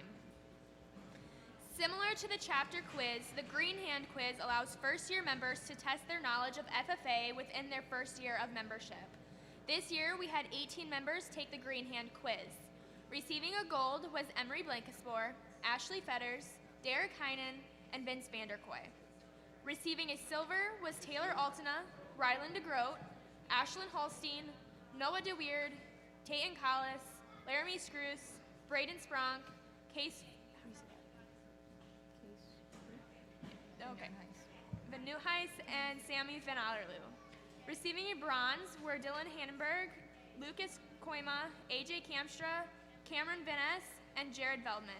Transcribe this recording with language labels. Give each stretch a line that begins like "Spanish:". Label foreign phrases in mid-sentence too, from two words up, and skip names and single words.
English: Similar to the chapter quiz, the Green Hand quiz allows first-year members to test their knowledge of FFA within their first year of membership. This year, we had 18 members take the Green Hand quiz. Receiving a gold was Emery Blankespore, Ashley Fetters, Derek Heinen, and Vince Vanderkoy. Receiving a silver was Taylor Altina, Ryland DeGroat, Ashlyn Holstein, Noah DeWeird, Tayton Collis, Laramie Scroose, Braden Spronk, Case, how do you say that? Okay. Van Nieuwhuis and Sammy Van Allerloo. Receiving a bronze were Dylan Hannenberg, Lucas Koima, AJ Kamstra, Cameron Vines, and Jared Veldman.